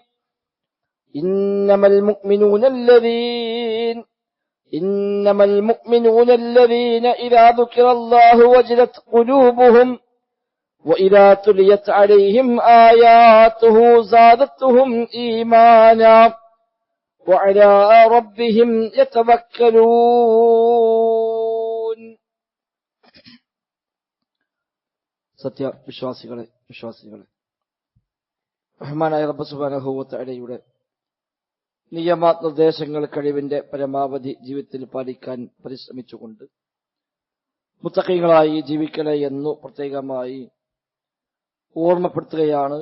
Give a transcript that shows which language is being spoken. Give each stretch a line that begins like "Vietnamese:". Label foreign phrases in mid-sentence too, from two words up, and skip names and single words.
Arabic: إنما المؤمنون الذين إذا ذكر الله وجلت قلوبهم وإذا تليت عليهم آياته زادتهم إيمانا وعلى ربهم يتوكلون.
Malayalam: സത്യവിശ്വാസികളെ റഹ്മാനായ റബ്ബ് സുബ്ഹാനഹു വ തആലയുടെ നിയമനിർദ്ദേശങ്ങൾ കഴിവിന്റെ പരമാവധി ജീവിതത്തിൽ പാലിക്കാൻ പരിശ്രമിച്ചുകൊണ്ട് മുത്തഖീങ്ങളായി ജീവിക്കണേ എന്നു പ്രത്യേകമായി ഓർമ്മപ്പെടുത്തുകയാണ്.